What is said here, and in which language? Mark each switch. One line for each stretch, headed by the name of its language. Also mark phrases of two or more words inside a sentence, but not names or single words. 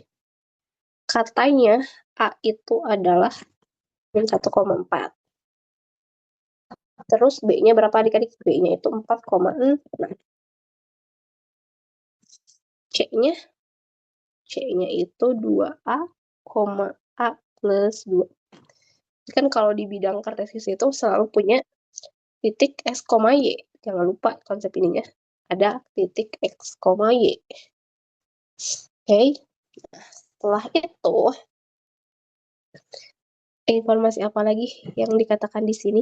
Indonesian: Katanya A itu adalah 1,4. Terus B-nya berapa adik-adik? B-nya itu 4,6. C-nya itu 2A, A plus 2. Kan kalau di bidang kartesius itu selalu punya titik S, Y. Jangan lupa konsep ininya. Ada titik X, Y. Oke. Setelah itu, informasi apa lagi yang dikatakan di sini?